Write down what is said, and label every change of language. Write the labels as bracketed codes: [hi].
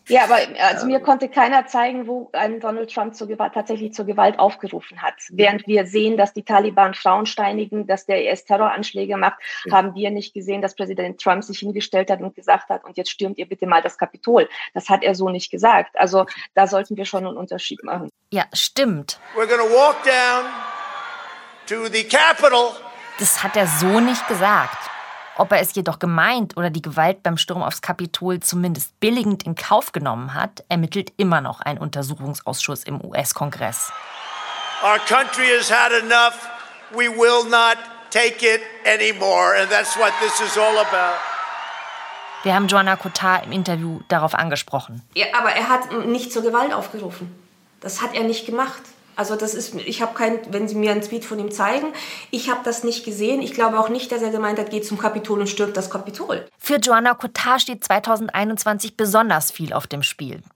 [de] Ja, aber also mir konnte keiner zeigen, wo einen Donald Trump tatsächlich zur Gewalt aufgerufen hat. Während wir sehen, dass die Taliban Frauen steinigen, dass der IS Terroranschläge macht, haben wir nicht gesehen, dass Präsident Trump sich hingestellt hat und gesagt hat, und jetzt stürmt ihr bitte mal das Kapitol. Das hat er so nicht gesagt. Also da sollten wir schon einen Unterschied machen. Ja, stimmt. [en] We're gonna walk down to the Capitol. [de] Das hat er so nicht gesagt. Ob er es jedoch gemeint oder die Gewalt beim Sturm aufs Kapitol zumindest billigend in Kauf genommen hat, ermittelt immer noch ein Untersuchungsausschuss im US-Kongress. [en] Our country has had enough. We will not take it anymore. And that's what this is all about. [de] Wir haben Joanna Cotard im Interview darauf angesprochen. Ja, aber er hat nicht zur Gewalt aufgerufen. Das hat er nicht gemacht. Also das ist, ich habe kein, wenn Sie mir einen Tweet von ihm zeigen, ich habe das nicht gesehen. Ich glaube auch nicht, dass er gemeint hat, geht zum Kapitol und stürmt das Kapitol. Für Joanna Cotard steht 2021 besonders viel auf dem Spiel.